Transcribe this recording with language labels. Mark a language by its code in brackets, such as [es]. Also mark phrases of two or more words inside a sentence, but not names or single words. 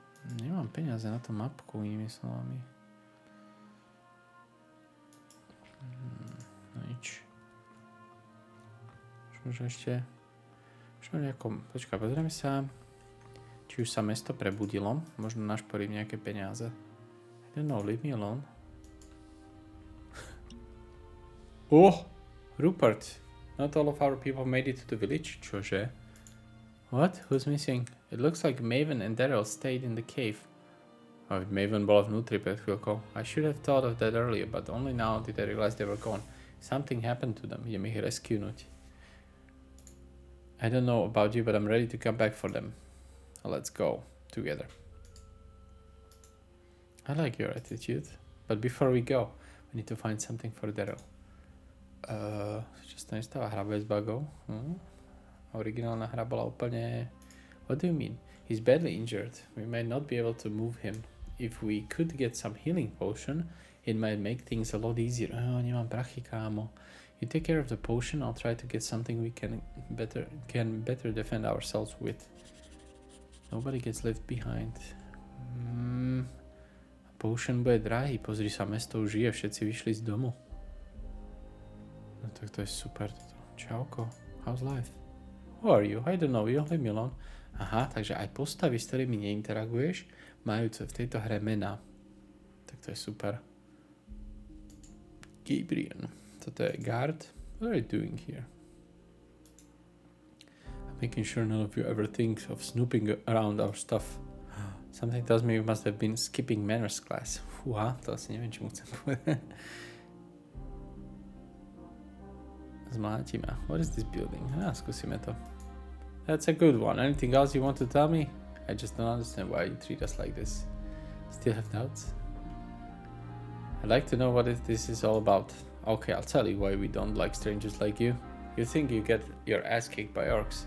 [sk] Nemám peniaze na tú mapku, inými slovami. No nič. Možno ešte... Počkaj, pozrieme sa, či už sa mesto prebudilo. Možno našporím nejaké peniaze. [en] I don't know, leave me alone. Oh! Rupert! Not all of our people made it to the village. [sk] Čože? [en] What? Who's missing? It looks like Maven and Daryl stayed in the cave. [sk] Oh, Maven bola vnútri pred chvíľkou. [en] I should have thought of that earlier, but only now did I realize they were gone. Something happened to them. [sk] Idem ich rescuenúť. [en] I don't know about you, but I'm ready to come back for them. Let's go together. I like your attitude. But before we go, we need to find something for Daryl. [sk] Čo sa nestáva? Hra bez bugov? Originálna hra bola úplne... [en] What do you mean? He's badly injured. We might not be able to move him. If we could get some healing potion, it might make things a lot easier. [sk] Nemám prachy, kámo. [en] You take care of the potion, I'll try to get something we can better defend ourselves with. Nobody gets left behind. [sk] Potion bude drahý, pozri sa, mesto už žije, všetci vyšli z domu. No tak to je super toto. Čauko, [en] how's life? Who are you? I don't know you, leave me alone. [sk] Aha, takže aj postavy, s ktorými neinteraguješ, majú v tejto hre mená. Tak to je super. Gabriel. Toto je [en] guard. What are you doing here? I'm making sure none of you ever think of snooping around our stuff. Something tells me you must have been skipping manners class. [sk] Fúha, to asi neviem, čo mu chcem povedať. Zmláti ma. [en] What is this building? [sk] Skúsime to. [en] That's a good one. Anything else you want to tell me? I just don't understand why you treat us like this. Still have doubts? I'd like to know what this is all about. Okay, I'll tell you why we don't like strangers like you. You think you get your ass kicked by orcs.